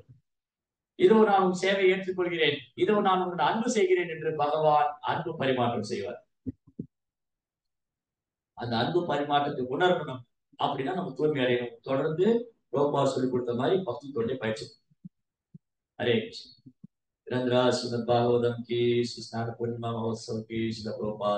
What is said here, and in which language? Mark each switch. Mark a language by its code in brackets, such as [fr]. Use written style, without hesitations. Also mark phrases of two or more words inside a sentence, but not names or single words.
[ta] இதோ நான் உன் சேவை ஏற்றுக்கொள்கிறேன், இதோ நான் உன் அன்பு செய்கிறேன் என்று பகவான் அன்பு பரிமாற்றம் செய்வார். அந்த அன்பு பரிமாற்றத்தை உணரணும். அப்படின்னா நம்ம தூய்மை அடையணும். தொடர்ந்து ரோபா சொல்லிக் கொடுத்த மாதிரி பக்தி தொண்டை பயிற்சி. ஹரே கிருஷ்ண. [hi] रंद्रा श्रीमद् भागवतम की, श्री स्नान पूर्णिमा महोत्सव की, श्री प्रभुपाद